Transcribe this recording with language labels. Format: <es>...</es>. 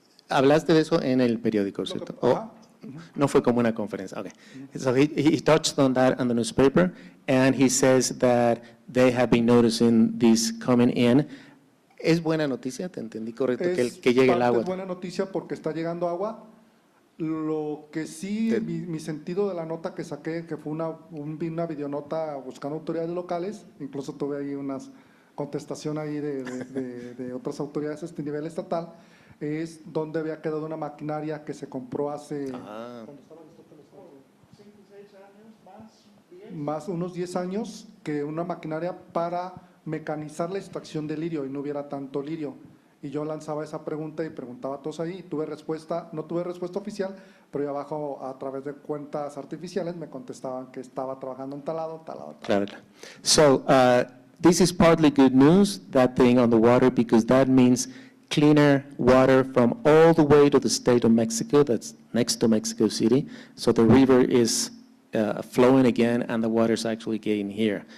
<es>Hablaste de eso en el periódico, ¿cierto? No fue como una conferencia.</es> <en>Okay. So he touched on that on the newspaper, and he says that they have been noticing this coming in.</en> <es>¿Es buena noticia? ¿Te entendí correcto? Que llegue el agua. Es buena noticia porque está llegando agua. Lo que sí, mi sentido de la nota que saqué, que fue una videonota buscando autoridades locales, incluso tuve ahí una contestación ahí de otras autoridades a este nivel estatal, es donde había quedado una maquinaria que se compró hace más unos 10 años, que una maquinaria para mecanizar la extracción de lirio y no hubiera tanto lirio. Y yo lanzaba esa pregunta y preguntaba a todos ahí, no tuve respuesta oficial, pero ahí abajo a través de cuentas artificiales me contestaban que estaba trabajando en tal lado. Claro.</es> <en>So, this is partly good news, that thing on the water, because that means cleaner water from all the way to the state of Mexico, that's next to Mexico City. So the river is flowing again, and the water is actually getting here.</en>